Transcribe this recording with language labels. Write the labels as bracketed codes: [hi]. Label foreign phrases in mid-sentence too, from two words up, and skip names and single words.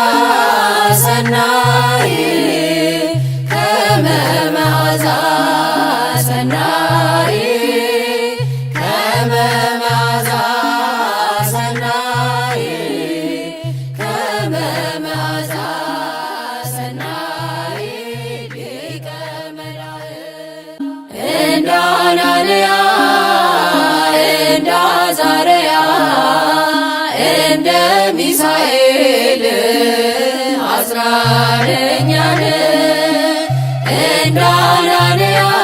[gez] ሰናይ ከመ መዓዛ ሰናይ ከመ መዓዛ ሰናይ ከመ መዓዛ ሰናይ ሊቀ መላእክት [am] እንደ አናንያ እንደ አዛርያ እንደ ሚሳኤል አጽናነኛን እንደ አናንያ